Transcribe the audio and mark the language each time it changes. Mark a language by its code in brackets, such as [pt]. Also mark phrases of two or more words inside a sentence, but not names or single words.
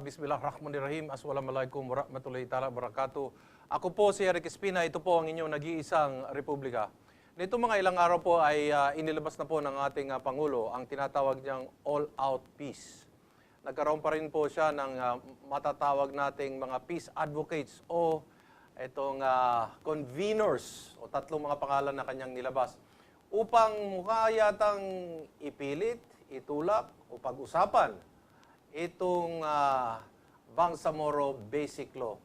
[ar] بسم الله الرحمن الرحيم. السلام عليكم ورحمة الله تعالى بركاته. [tl] Ako po si ERIK ESPINA. Ito po ang inyong nag-iisang Republika. Nito mga ilang araw po ay inilabas na po ng ating Pangulo ang tinatawag niyang [en] all-out peace. [tl] Nagkaroon pa rin po siya ng matatawag nating mga [en] peace advocates [tl] o itong conveners o tatlong mga pangalan na kanyang nilabas upang mukha yatang ipilit, itulak o pag-usapan itong Bangsamoro Basic Law.